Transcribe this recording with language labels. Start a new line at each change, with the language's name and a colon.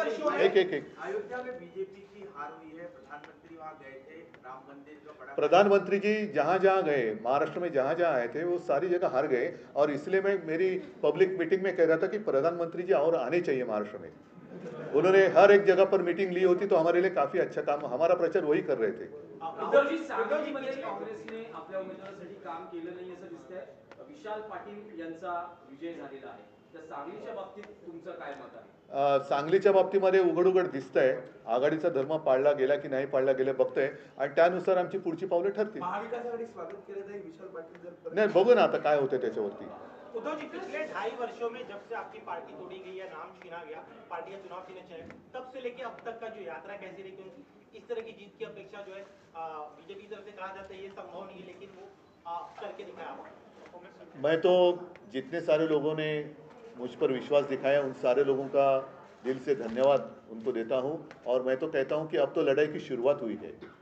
Hindi: अयोध्या में बीजेपी की हार हुई है, प्रधानमंत्री वहां गए थे, राम मंदिर का बड़ा प्रधानमंत्री जी जहाँ जहाँ गए, महाराष्ट्र में जहाँ जहाँ आए थे वो सारी जगह हार गए, और इसलिए मैं मेरी पब्लिक मीटिंग में कह रहा था कि प्रधानमंत्री जी और आने चाहिए महाराष्ट्र में. उन्होंने हर एक जगह पर मीटिंग ली होती तो हमारे लिए काफी अच्छा काम, हमारा प्रचार वही कर रहे थे.
Marathi: उद्धवजी, सांगलीमध्ये काँग्रेसने आपल्या उमेदवारासाठी काम केलं नाही असं दिसतंय. विशाल पाटील यांचा विजय झालेला आहे, तर सांगलीच्या बाबतीत तुमचं काय मत आहे? सांगलीच्या बाबतीमध्ये उघड दिसतंय आघाडीचा धर्म पाळला गेला की नाही पाळला गेला बघतोय, आणि त्यानुसार आमची पुढची पावले ठरतील. महाविकास आघाडी स्वागत केलं जाईल विशाल पाटील जर नाही, बघू ना आता काय होतंय त्याच्यावरती.
Hindi: उद्धव जी, पिछले 2.5 वर्षों में जब से आपकी पार्टी तोड़ी गई या नाम छीना गया, पार्टी का चुनाव चिन्ह चुना, तब से लेके अब तक का जो यात्रा कैसी रही? क्योंकि इस तरह की जीत की अपेक्षा जो है बीजेपी की तरफ से कहा जाता है ये संभव नहीं है, लेकिन वो करके दिखाया. मैं तो जितने सारे लोगों ने मुझ पर विश्वास दिखाया उन सारे लोगों का दिल से धन्यवाद उनको देता हूं, और मैं तो कहता हूं कि अब तो लड़ाई की शुरुआत हुई है.